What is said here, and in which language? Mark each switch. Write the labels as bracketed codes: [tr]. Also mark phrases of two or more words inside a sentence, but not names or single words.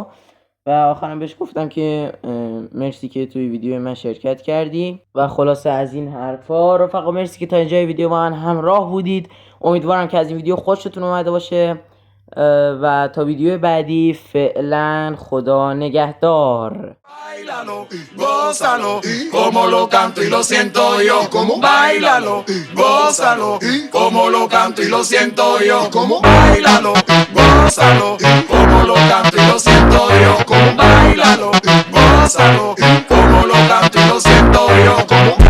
[fa] و آخرام بهش گفتم که مرسی که توی ویدیو من شرکت کردی و خلاصه از این حرفا. رفقا مرسی که تا اینجای ویدیو با من همراه بودید. امیدوارم که از این ویدیو خوشتون اومده باشه و تا ویدیو بعدی فعلا خدا نگهدار. [es] Báilalo, gózalo, como lo canto y lo siento yo, como báilalo, gózalo, como lo canto y lo siento yo, como báilalo, gózalo, como lo canto y lo siento yo, como báilalo, gózalo, como lo canto y lo siento yo, como